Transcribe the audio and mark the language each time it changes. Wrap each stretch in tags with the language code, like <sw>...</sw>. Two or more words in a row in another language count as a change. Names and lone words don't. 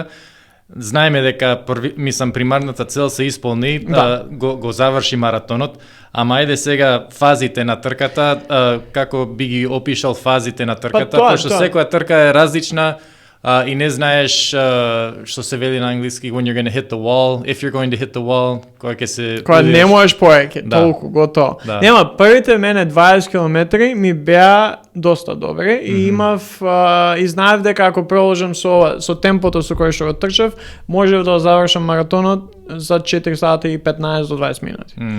<mk>Знаеме дека примарната цел се исполни, го заврши маратонот, ама ајде сега фазите на трката, како би ги опишал фазите на трката, пошто секоја трка е различна, и не знаеш што се вели на англиски</mk> <en>when you're going to hit the wall, if you're going to hit the wall,</en> <mk>кога не можеш повеќе, толку готово. Нема, првите мене 20 километри ми беа доста добри и имав и знаев дека ако продолжам со темпото со кое што го трчав, можев да завршам маратонот за 4 сати и 15 до 20 минути.</mk>